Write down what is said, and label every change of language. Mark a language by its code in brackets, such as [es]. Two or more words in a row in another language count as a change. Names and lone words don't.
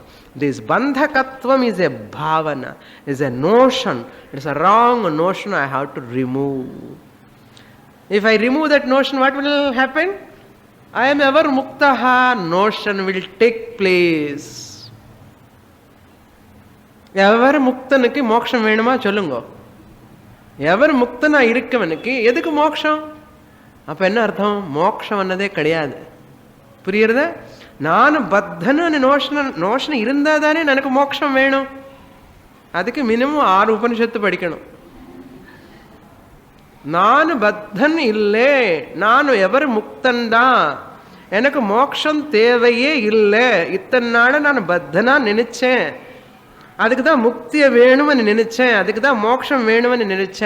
[en] This bandhakatvam is a bhavana, is a notion. It is a wrong notion I have to remove. If I remove that notion, what will happen? I am ever muktaha, notion will take place. [ta] Ever முக்தனுக்கு மோட்சம் வேணுமா சொல்லுங்கோ. Ever முக்தனா இருக்கவனுக்கு எதுக்கு மோட்சம்? அப்ப என்ன அர்த்தம்? மோட்சம் ಅನ್ನதே கிடையாது. புரியுறதா? நான் பத்தனு நோஷன் இருந்தா தானே எனக்கு மோட்சம் வேணும். அதுக்கு மினிமம் 6 உபனிஷத்து படிக்கணும். நான் பத்தன் இல்லை, நான் எவர் முக்தன்தான், எனக்கு மோட்சம் தேவையே இல்லை, இத்தனை நாள் நான் பத்தனா நினைச்சேன், அதுக்கு தான் முக்தியை வேணும்னு நினைச்சேன், அதுக்கு தான் மோட்சம் வேணும்னு நினைச்சேன்.